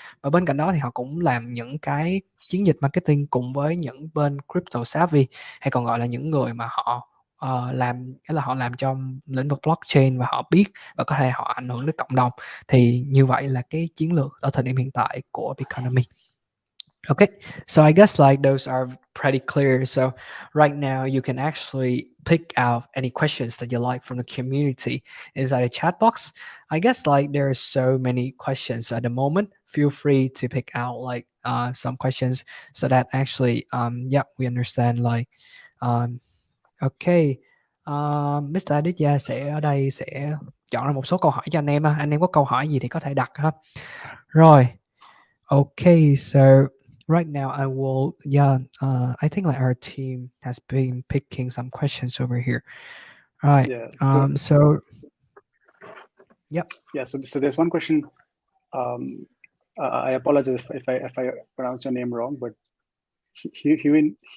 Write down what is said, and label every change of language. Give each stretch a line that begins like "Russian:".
Vietnamese: Và bên cạnh đó thì họ cũng làm những cái chiến dịch marketing cùng với những bên crypto savvy, hay còn gọi là những người mà họ làm cái là họ làm trong lĩnh vực blockchain và họ biết và có thể họ ảnh hưởng đến cộng đồng. Thì như vậy là cái chiến lược ở thời điểm hiện tại của Economy.
English: Okay, so I guess like those are pretty clear. So right now you can actually pick out any questions that you like from the community inside the chat box. I guess like there are so many questions at the moment. Feel free to pick out like some questions so that actually yeah, we understand like um okay. Mr.
Vietnamese: Aditya sẽ ở đây sẽ chọn ra một số câu hỏi cho anh em. Anh em có câu hỏi gì thì có thể đặt ha. Rồi.
English: Okay, so right now I will, yeah, I think like our team has been picking some questions over here. All right. Yeah. So So, yep. yeah. So there's one question. Um, I apologize if I pronounce your name wrong, but Hyun